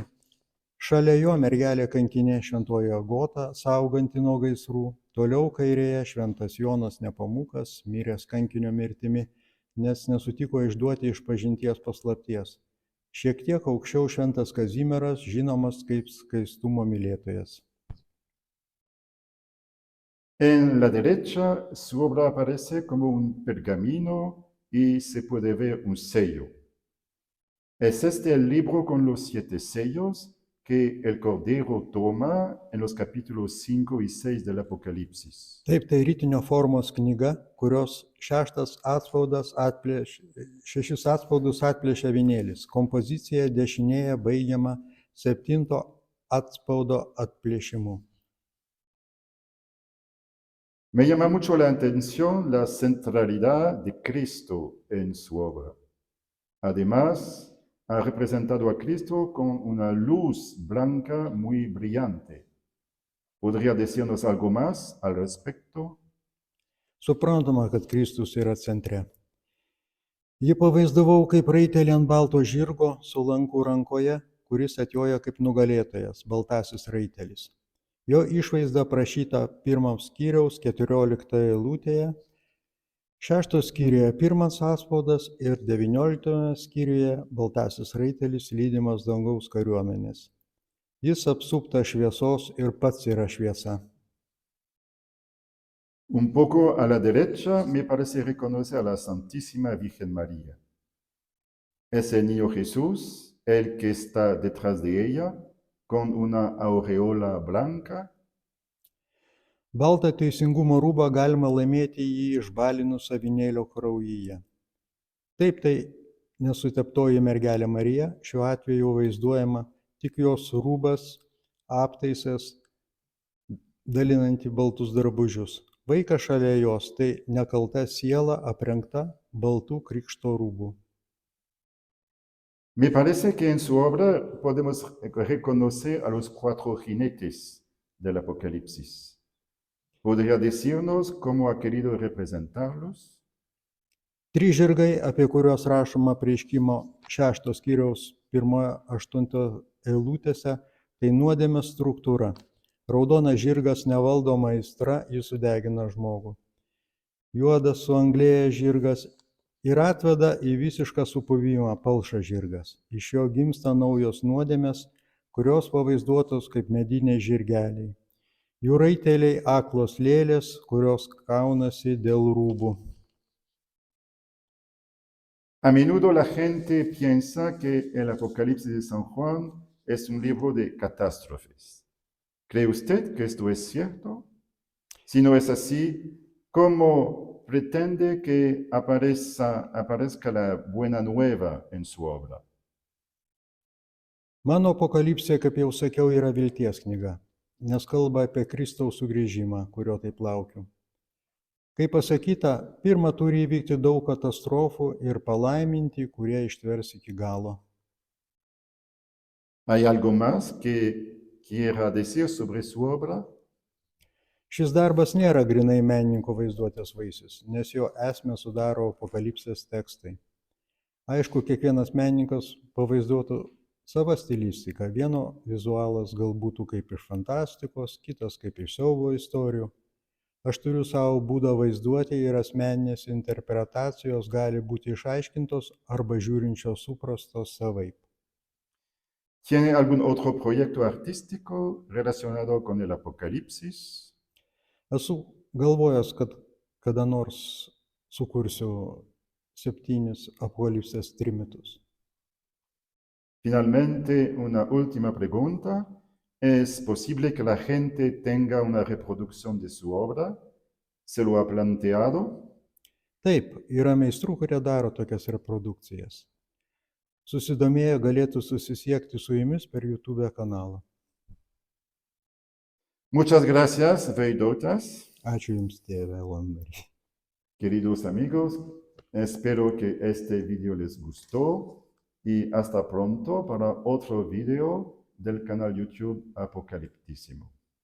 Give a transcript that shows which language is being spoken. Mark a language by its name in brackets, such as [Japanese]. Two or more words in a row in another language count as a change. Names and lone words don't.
[Lithuanian] Šalia jo mergelė kankinė šventoji Agota, sauganti nuo gaisrų. Toliau kairėje šventas Jonas Nepamukas, miręs kankinio mirtimi, nes nesutiko išduoti išpažinties paslapties. Šiek tiek aukščiau šventas Kazimieras, žinomas kaip skaistumo mylėtojas. [Spanish] En la derecha su obra aparece como un pergamino y se puede ver un sello. Es este el libro con los 7 sellos que el Cordero toma en los capítulos 5 y 6 del Apocalipsis. [Lithuanian] Taip, tai ritinio formos knyga, kurios 6 atspaudus atplėšia avinėlis. Kompozicija dešinėje baigiama 7 atspaudo atplėšimu. [Spanish] Me llama mucho la atención la centralidad de Cristo en su obra. Además, ha representado a Cristo con una luz blanca muy brillante. ¿Podría decirnos algo más al respecto? [Lithuanian] Suprantama, kad Kristus yra centre. Jį pavaizdavau kaip raitelį ant balto žirgo su lanku rankoje, kuris atjoja kaip nugalėtojas, baltasis raitelis. Jo išvaizda aprašyta 1 skyriaus 14 eilutėje, 6 skyriuje 1 atspaudas ir 19 skyriuje baltasis raitelis lydimas dangaus kariuomenės. Jis apsupta šviesos ir pats yra šviesa. [Spanish] Un poco a la derecha me parece reconocer a la Santísima Virgen María. Es el niño Jesús el que está detrás de ella, con una aureola blanca. [Lithuanian] Baltą teisingumo rūbą galima laimėti jį išbalinus avinėlio kraujyje. Taip, tai nesuteptoji mergelė Marija, šiuo atveju vaizduojama tik jos rūbas, aptaisas, dalinanti baltus drabužius. Vaikas šalia jos, tai nekalta siela aprengta baltų krikšto rūbų. [Spanish] Me parece que en su obra podemos reconocer a los 4 jinetes del Apocalipsis. ¿Podría decirnos cómo ha querido representarlos? [Lithuanian] 3 žirgai, apie kuriuos rašoma apreiškimo 6 skyriaus 1-8 eilutėse, tai nuodėmės struktūra. Raudonas žirgas nevaldoma aistra, jis sudegina žmogų. Juodas suanglėjęs žirgas ir atveda į visišką supuvimą palšas žirgas. Iš jo gimsta naujos nuodėmės, kurios pavaizduotos kaip mediniai žirgeliai. Jų raiteliai aklos lėlės, kurios kaunasi dėl rūbų. [Spanish] A menudo la gente piensa que el Apocalipsis de San Juan es un libro de catástrofes. ¿Cree usted que esto es cierto? Si no es así, ¿cómo pretende que aparezca la buena nueva en su obra? [Lithuanian] Mano apokalipsė, kaip jau sakiau, yra vilties knyga, nes kalba apie Kristaus sugrįžimą, kurio taip laukiu. Kaip pasakyta, pirma turi įvykti daug katastrofų ir palaiminti, kurie ištvers iki galo. [Spanish] ¿Hay algo más que quiera decir sobre su obra? [Lithuanian] Šis darbas nėra grinai menininko vaizduotės vaisius, nes jo esmę sudaro apokalipsės tekstai. Aišku, kiekvienas menininkas pavaizduotų savo stilistiką. Vieno vizualas gal būtų kaip iš fantastikos, kitas kaip iš siaubo istorijų. Aš turiu savo būdą vaizduoti ir asmeninės interpretacijos gali būti išaiškintos arba žiūrinčios suprastos savaip. [Spanish] ¿Tiene algún otro proyecto artístico relacionado con el apocalipsis? [Lithuanian] Esu galvojęs, kad kada nors sukursiu 7 apokalipsės trimitus. [Spanish] Finalmente, una última pregunta. ¿Es posible que la gente tenga una reproducción de su obra? ¿Se lo ha planteado? [Lithuanian] Taip, yra meistrų, kurie daro tokias reprodukcijas. Susidomėję galėtų susisiekti su jumis per YouTube kanalą. [Spanish] Muchas gracias, Vaidotas. [Lithuanian] Ačiū Jums, tėve Lomberį. [Spanish] Queridos amigos, espero que este video les gustó y hasta pronto para otro video del canal YouTube Apocaliptísimo.